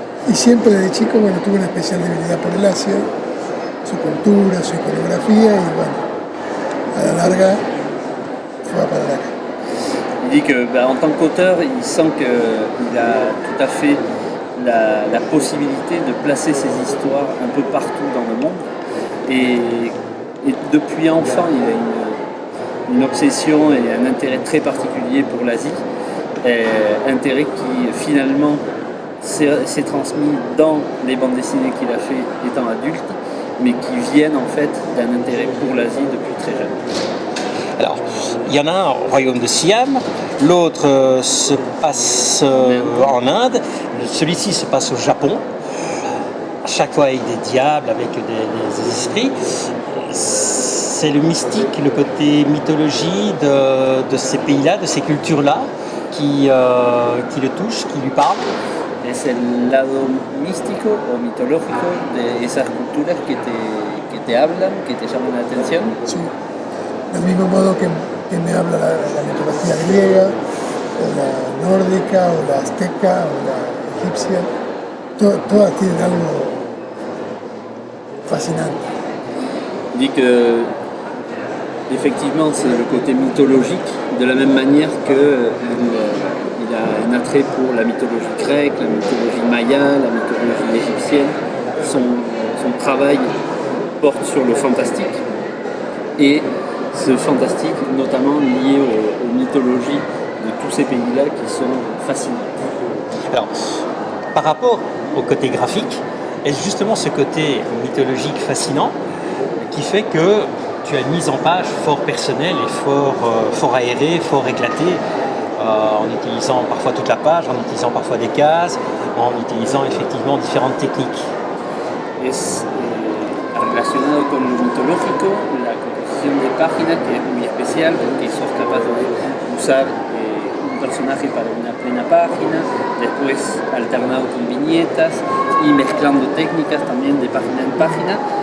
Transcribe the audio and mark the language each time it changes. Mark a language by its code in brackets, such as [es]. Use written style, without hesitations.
[es] Y siempre desde chico, bueno, tuve una especial debilidad por el Asia, su cultura, su iconografía, y bueno, a la larga fue a parar acá. [fr] Il dit que en tant qu'auteur, il sent qu'il a tout à fait la possibilité de placer ses histoires un peu partout dans le monde. Et depuis enfant, il a une obsession et un intérêt très particulier pour l'Asie. Intérêt qui finalement s'est transmis dans les bandes dessinées qu'il a fait étant adulte, mais qui viennent en fait d'un intérêt pour l'Asie depuis très jeune. Alors, il y en a un au royaume de Siam, l'autre se passe en Inde, celui-ci se passe au Japon, à chaque fois avec des diables, avec des esprits. C'est le mystique, le côté mythologie de ces pays-là, de ces cultures-là, qui le touche, qui lui parle. [es] Es el lado místico o mitológico de esas culturas que te hablan, que te llaman la atención. Sí. Del mismo modo que me habla la mitología griega, o la nórdica, o la azteca, o la egipcia, todas tienen algo fascinante. [fr] Il dit que effectivement c'est le côté mythologique, de la même manière que il a un attrait pour la mythologie grecque, la mythologie maya, la mythologie égyptienne. Son travail porte sur le fantastique et ce fantastique, notamment lié aux mythologies de tous ces pays-là qui sont fascinants. Alors, par rapport au côté graphique, est-ce justement ce côté mythologique fascinant qui fait que tu as une mise en page fort personnelle et fort aérée, fort éclatée, en utilisant parfois toute la page, en utilisant parfois des cases, en utilisant effectivement différentes techniques? [es] Es relacionado con lo mitológico, la composición de página, que es muy especial porque sos capaz de usar un personaje para una plena página, después alternado con viñetas y mezclando técnicas también de página en página.